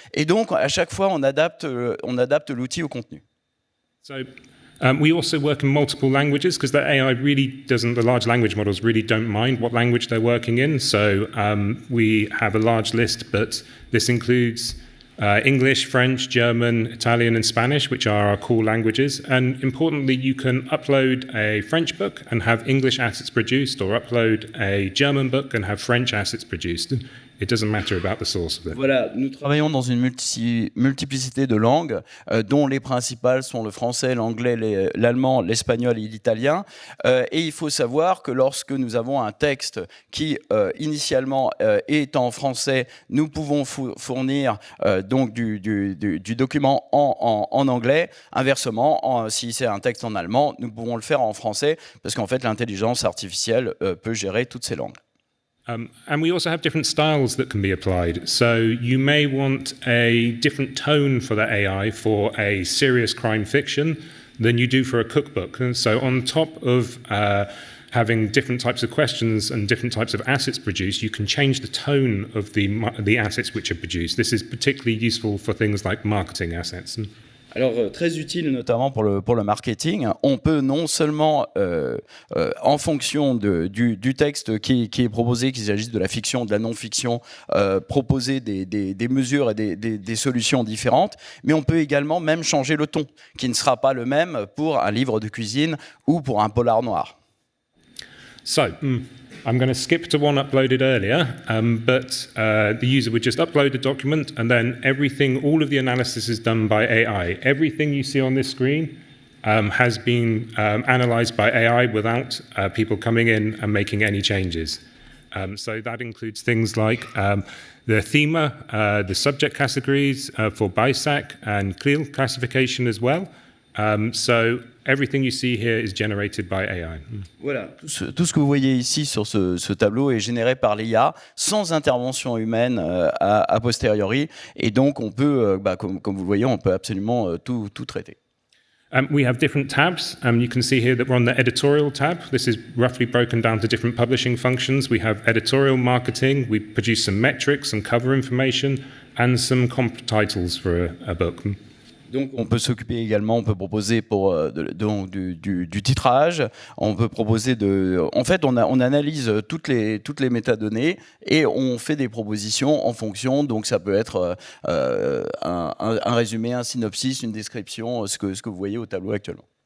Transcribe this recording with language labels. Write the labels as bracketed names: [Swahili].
[French] Et donc à chaque fois on adapte l'outil au contenu. [English] We also work in multiple languages because the AI really doesn't, the large language models really don't mind what language they're working in. So we have a large list, but this includes English, French, German, Italian, and Spanish, which are our core languages. And importantly, you can upload a French book and have English assets produced, or upload a German book and have French assets produced. It doesn't matter about the source of it. [French] Voilà, nous travaillons dans une multiplicité de langues, dont les principales sont le français, l'anglais, l'allemand, l'espagnol et l'italien. Et il faut savoir que lorsque nous avons un texte qui initialement est en français, nous pouvons fournir donc du document en anglais. Inversement, si c'est un texte en allemand, nous pouvons le faire en français, parce qu'en fait l'intelligence artificielle peut gérer toutes ces langues. [English] And we also have different styles that can be applied. So you may want a different tone for the AI for a serious crime fiction than you do for a cookbook. And so on top of having different types of questions and different types of assets produced, you can change the tone of the assets which are produced. This is particularly useful for things like marketing assets. [French] Alors, très utile notamment pour le marketing. On peut non seulement, en fonction du texte qui est proposé, qu'il s'agisse de la fiction, de la non-fiction, proposer des mesures et des solutions différentes, mais on peut également même changer le ton, qui ne sera pas le même pour un livre de cuisine ou pour un polar noir. [English] So, I'm going to skip to one uploaded earlier, but the user would just upload the document, and then all of the analysis is done by AI. Everything you see on this screen has been analyzed by AI without people coming in and making any changes. So that includes things like the theme, the subject categories for BISAC and Quel classification as well. So everything you see here is generated by AI. [French] Voilà, tout ce que vous voyez ici sur ce tableau est généré par l'IA sans intervention humaine a posteriori, et donc on peut, comme vous le voyez, on peut absolument tout traiter. [English] We have different tabs. You can see here that we're on the editorial tab. This is roughly broken down to different publishing functions. We have editorial marketing. We produce some metrics and cover information and some comp titles for a book. [French] Donc on peut s'occuper également, on peut proposer du titrage, on peut proposer en fait on analyse toutes les métadonnées et on fait des propositions en fonction, donc ça peut être un résumé, un synopsis, une description, ce que vous voyez au tableau actuellement.